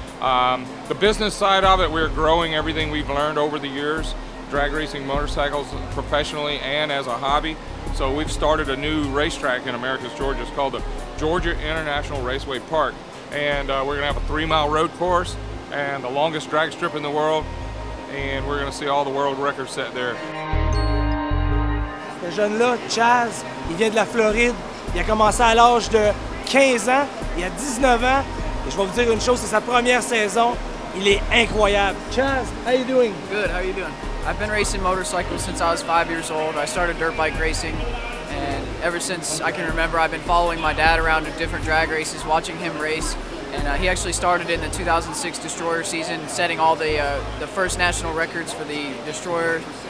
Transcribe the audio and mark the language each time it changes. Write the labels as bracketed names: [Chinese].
[English] The business side of it, we're growing everything we've learned over the years, drag racing motorcycles professionally and as a hobby. So we've started a new racetrack in Americus, Georgia. It's called the Georgia International Raceway Park. And we're going to have a 3-mile road course and the longest drag strip in the world. And we're going to see all the world records set there. [French] Ce jeune-là, Chaz, il vient de la Floride. Il a commencé à l'âge de 15 ans. Il a 19 ans. Et je vais vous dire une chose, c'est sa première saison. Il est incroyable. Chaz, [English] how you doing? Good, how you doing? I've been racing motorcycles since I was 5 years old. I started dirt bike racing, and ever since I can remember, I've been following my dad around to different drag races, watching him race. And he actually started in the 2006 Destroyer season, setting all the first national records for the Destroyer.